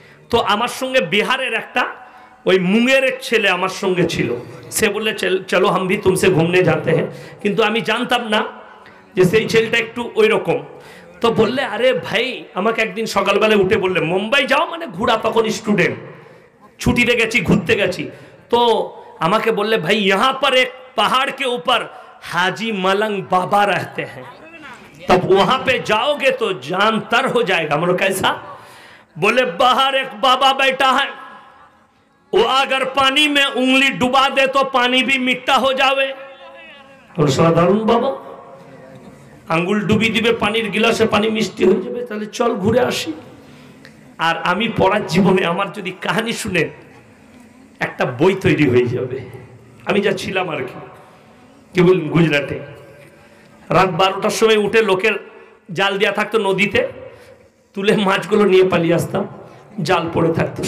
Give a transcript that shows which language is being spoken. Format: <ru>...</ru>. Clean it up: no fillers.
<bn>তো আমার সঙ্গে বিহারের একটা ওই মুঙ্গেরের ছেলে আমার সঙ্গে ছিল। সে বললে চলো</bn> <hi>হাম ভি তুমসে ঘুমনে যাতে হ্যাঁ।</hi> <bn>কিন্তু আমি জানতাম না যে সেই ছেলেটা একটু ওই রকম। তো বললে আরে ভাই, আমাকে একদিন সকালবেলায় উঠে বললে মুম্বাই যাও, মানে ঘোরা, তখন স্টুডেন্ট, ছুটিতে গেছি, ঘুরতে গেছি। তো আমাকে বললে ভাই</bn> <hi>यहाँ पर एक पहाड़ के ऊपर हाजी मलंग बाबा रहते हैं, तब वहां पे जाओगे तो जान तर हो जाएगा। बोलो कैसा? बोले बाहर एक बाबा बैठा है, वो अगर पानी में उंगली डुबा दे तो पानी भी मिट्टा हो जावे। और साधारण बाबा</hi> <bn>আঙ্গুল ডুবি দিবে পানির গিলাসে, পানি মিষ্টি হয়ে যাবে। তাহলে চল ঘুরে আসি। আর আমি পড়ার জীবনে আমার যদি কাহিনী শুনেন, একটা বই তৈরি হয়ে যাবে। আমি যা ছিলাম আর কি বলুন, গুজরাটে রাত 12টার সময় উঠে লোকের জাল দেওয়া থাকতো নদীতে, তুলে মাছগুলো নিয়ে পালিয়ে আসতাম, জাল পড়ে থাকতো।</bn>